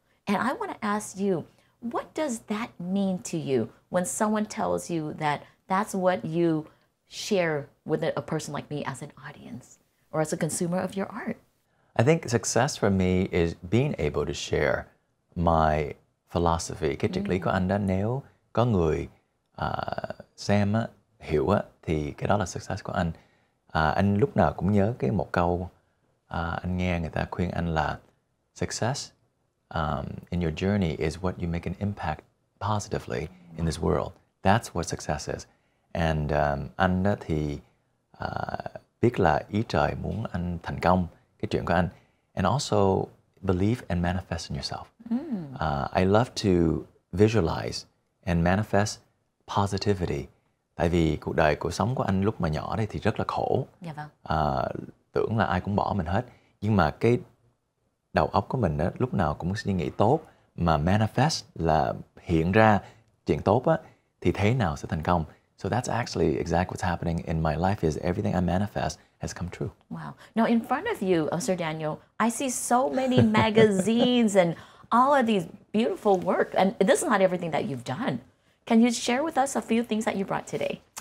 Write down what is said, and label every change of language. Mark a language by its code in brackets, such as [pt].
[en] And I want to ask you, what does that mean to you when someone tells you that that's what you share with a person like me as an audience or as a consumer of your art? I think success for me is being able to share my philosophy. [vi] Cái triết lý của anh đó, nếu có người xem á, hiểu á, thì cái đó là success của anh. Anh lúc nào cũng nhớ một câu anh nghe người ta khuyên anh là [en] success in your journey is what you make an impact positively in this world. That's what success is. And [vi] anh đó thì biết là ý trời muốn anh thành công, cái chuyện của anh. [en] And also believe and manifest in yourself. I love to visualize and manifest positivity. [vi] Tại vì cuộc sống của anh lúc mà nhỏ đây thì rất là khổ. Dạ vâng. Tưởng là ai cũng bỏ mình hết. Nhưng mà cái đầu óc của mình đó, lúc nào cũng suy nghĩ tốt, mà manifest là hiện ra chuyện tốt á, thì thế nào sẽ thành công. [en] So that's actually exactly what's happening in my life, is everything I manifest has come true. Wow. Now, in front of you, Sir Daniel, I see so many magazines and all of these beautiful work. And this is not everything that you've done. Can you share with us a few things that you brought today?